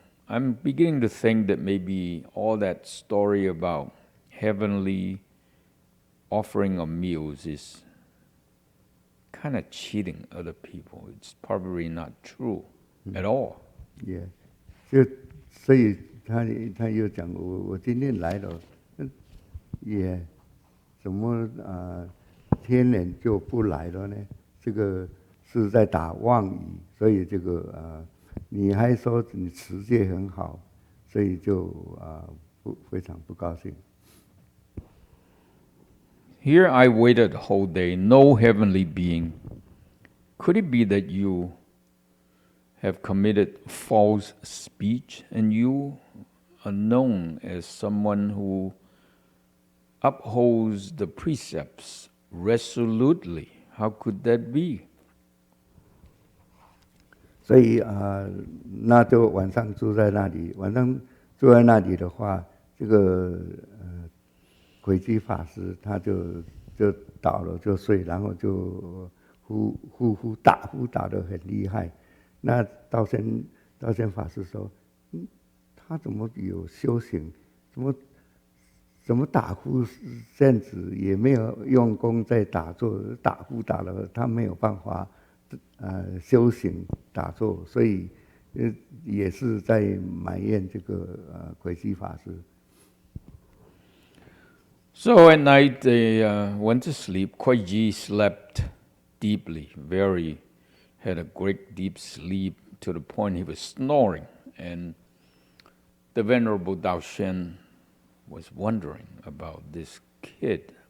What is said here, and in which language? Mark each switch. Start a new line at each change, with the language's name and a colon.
English: I'm beginning to think that maybe all that story about heavenly offering of meals is kind of cheating other people. It's probably not true at all."
Chinese: Yeah， 所以他又讲我今天来了，也怎么天人就不来了呢？这个是在打妄语，所以这个你还说你持戒很好，所以就非常不高兴。
English: Here I waited the whole day, no heavenly being. Could it be that you have committed false speech and you are known as someone who upholds the precepts resolutely? How could that be?
Chinese: 所以那就晚上住在那里。晚上住在那里的话，这个轨迹法师他就倒了就睡，然后就呼打得很厉害。那道宣法师说，他怎么有修行？怎么打呼这样子，也没有用功在打坐，打呼打了，他没有办法修行打坐，所以也是在埋怨这个轨迹法师。
English: So at night they went to sleep. Kuiji slept deeply, had a great deep sleep to the point he was snoring. And the Venerable Daoshen was wondering about this kid.